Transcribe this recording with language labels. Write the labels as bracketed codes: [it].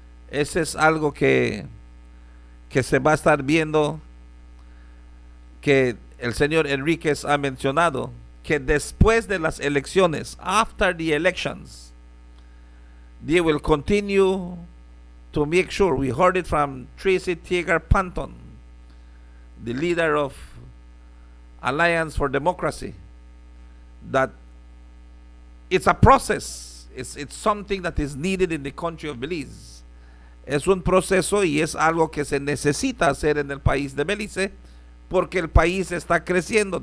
[es] Ese es algo que se va a estar viendo, que el señor Enríquez ha mencionado, que después de las elecciones, [en] after the elections, they will continue to make sure. We heard it from Tracy Tiegar Panton, the leader of Alliance for Democracy, that it's a process. It's something that is needed in the country of Belize. [es] Es un proceso y es algo que se necesita hacer en el país de Belice, porque el país está creciendo.